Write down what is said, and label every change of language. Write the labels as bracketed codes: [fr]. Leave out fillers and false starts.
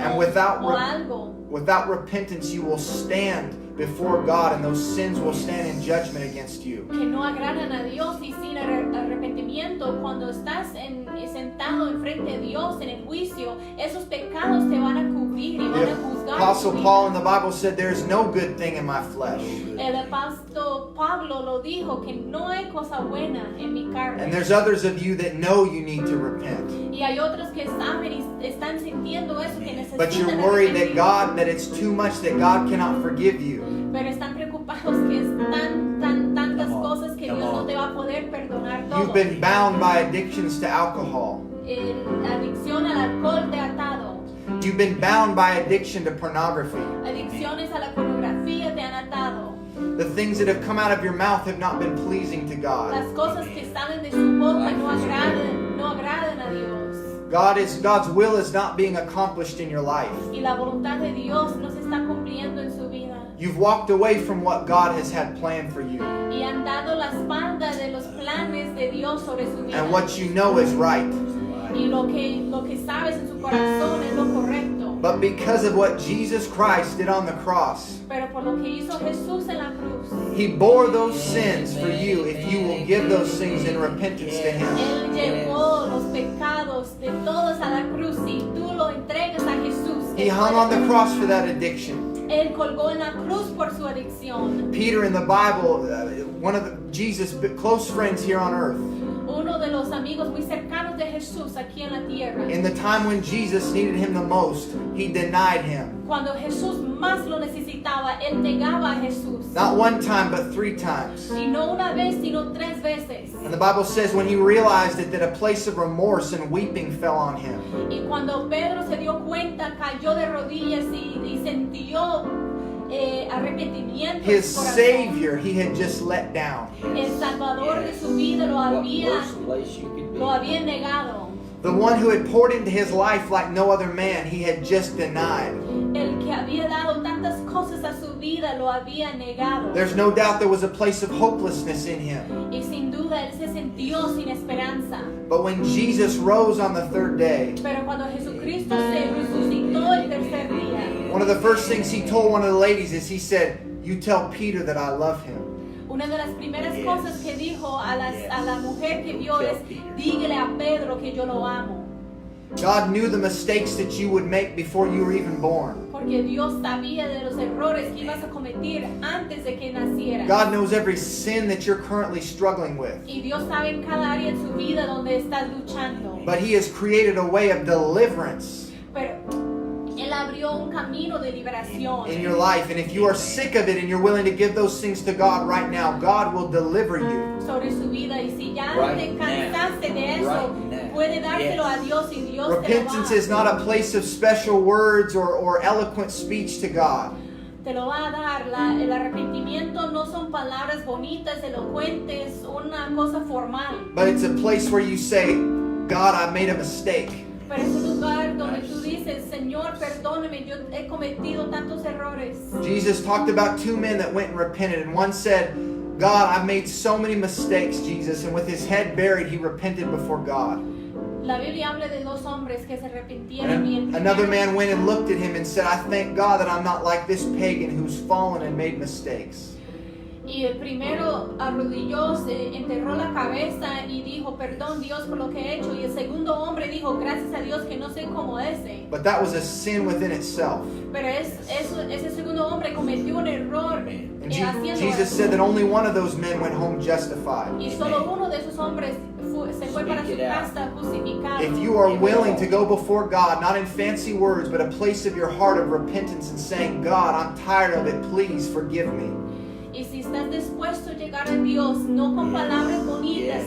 [en] And without [es] o algo. [en] Without repentance, you will stand before God and those sins will stand in judgment against you. [es] Que no agradan a Dios y sin arrepentimiento, cuando estás sentado enfrente de Dios en el juicio, esos pecados te van a cubrir y van a juzgar. [en] Apostle [es] tu vida. [en] Paul in the Bible said, there is no good thing in my flesh. [es] El apóstol Pablo lo dijo, que no hay cosa buena en mi carne. [en] And there's others of you that know you need to repent. [es] Y hay otros que saben y están sintiendo eso, que necesitan [en] But you're worried that [es] arrepentirse. [en] that it's too much, that God cannot forgive you. [es] Pero están preocupados que es tantas cosas que Dios no te va a poder perdonar todo. [en] You've been bound by addictions to alcohol. [es] La adicción al alcohol te ha atado. [en] You've been bound by addiction to pornography. [es] Adicciones a la pornografía te han atado. [en] The things that have come out of your mouth have not been pleasing to God. [es] Las cosas que salen de su boca no agradan a Dios. [en] God's will is not being accomplished in your life. [es] Y la voluntad de Dios no se está cumpliendo en su vida. [en] You've walked away from what God has had planned for you. [es] Y han dado la espalda de los planes de Dios sobre su vida. [en] And what you know is right. [es] Y lo que sabes en su corazón es lo correcto. [en] But because of what Jesus Christ did on the cross, [es] Pero por lo que hizo Jesús en la cruz, [en] He bore those sins for you if you will give those things in repentance to Him. [es] Él llevó los pecados de todos a la cruz y tú lo entregas a Jesús. [en] He hung on the cross for that addiction. [es] Él colgó en la cruz por su adicción. [en] Peter in the Bible, one of Jesus' close friends here on earth, [es] Uno de los amigos muy cercanos de Jesús aquí en la tierra. [en] in the time when Jesus needed him the most, he denied him. [es] Cuando Jesús más lo necesitaba, él negaba a Jesús. [en] Not one time, but 3 times. [es] Y no una vez, sino 3 veces. [en] And the Bible says when he realized it, that a place of remorse and weeping fell on him. [es] Y cuando Pedro se dio cuenta, cayó de rodillas y sintió arrepentimiento en [en] His [es] su corazón. [en] Savior he had just let down. [es] El Salvador de su vida lo había negado. [en] The one who had poured into his life like no other man, he had just denied. [es] El que había dado tantas cosas a su vida vida lo había negado. [en] There's no doubt there was a place of hopelessness in him. [es] Y sin duda él se sintió sin esperanza. [en] But when Jesus rose on the third day, [es] Pero cuando Jesucristo se resucitó el tercer día, [en] one of the first things he told one of the ladies is he said, "You tell Peter that I love him." [es] una de las primeras cosas que dijo a la mujer que vio es, dígale a Pedro que yo lo amo. [en] God knew the mistakes that you would make before you were even born. [es] Porque Dios sabía de los errores que ibas a cometer antes de que nacieras. [en] God knows every sin that you're currently struggling with. [es] Y Dios sabe en cada área en su vida donde estás luchando. [en] But he has created a way of deliverance [es] Pero Él abrió un camino de liberación [en] in your life. And if you are sick of it and you're willing to give those things to God right now, God will deliver you. [es] sobre su vida. Y si ya [en] Right [es] te [en] now. [es] cansaste de eso, [en] Right now. [es] puede dárselo [en] Yes. [es] a Dios y Dios te lo [en] Repentance [es] va [en] is not a place of special words or eloquent speech to God. [es] te lo va a dar. El arrepentimiento no son palabras bonitas, elocuentes, una cosa formal. [en] But it's a place where you say, God, I made a mistake. [es] Pero es un lugar donde tú dices, Señor, perdóname, yo he cometido tantos errores. [en] Jesus talked about two men that went and repented, and one said, God, I've made so many mistakes, Jesus. And with his head buried, he repented before God. [es] La Biblia habla de dos hombres que se arrepintieron y el [en] Another [es] primero- [en] man went and looked at him and said, I thank God that I'm not like this pagan who's fallen and made mistakes. [es] Y el primero arrodilló, se enterró la cabeza y dijo, perdón Dios por lo que he hecho. Y el segundo hombre dijo, gracias a Dios que no soy como ese. [en] But that was a sin within itself. [es] Pero ese segundo hombre cometió un error [en] And [es] haciendo [en] Jesus [es] eso. [en] said that only one of those men went home justified. [es] Y solo uno de esos hombres se fue para su [en] Speak it out. [es] casa justificado. [en] If you are willing to go before God, not in fancy words, but a place of your heart of repentance and saying, God, I'm tired of it, please forgive me. [es] Y si estás dispuesto a llegar a Dios, no con palabras bonitas,